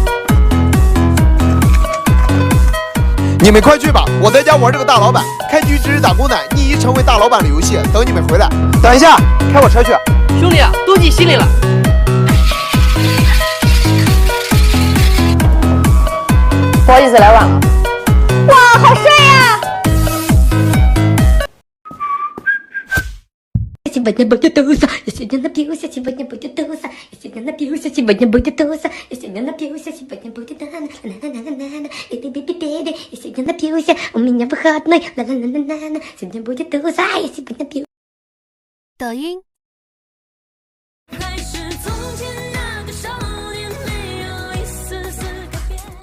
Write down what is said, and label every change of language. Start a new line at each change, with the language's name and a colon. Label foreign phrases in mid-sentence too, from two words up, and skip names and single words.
Chinese: 你们快去吧，我在家玩这个大老板，开局只是打工仔，逆袭成为大老板的游戏，等你们回来。等一下，开我车去。兄弟啊，都记心里了。不好意思，来晚了。哇，好帅呀！
Russian: сегодня будет туса, я сегодня напьюся, сегодня будет туса, я сегодня напьюся, сегодня будет туса, я сегодня напьюся, сегодня будет на-на-на-на-на-на-на, и ты-би-би-би-би, я сегодня напьюся, у меня выходной, на-на-на-на-на, сегодня будет туса, я сегодня напьюся.
Chinese: 抖音。还是从前那个少年，没有一丝丝改变。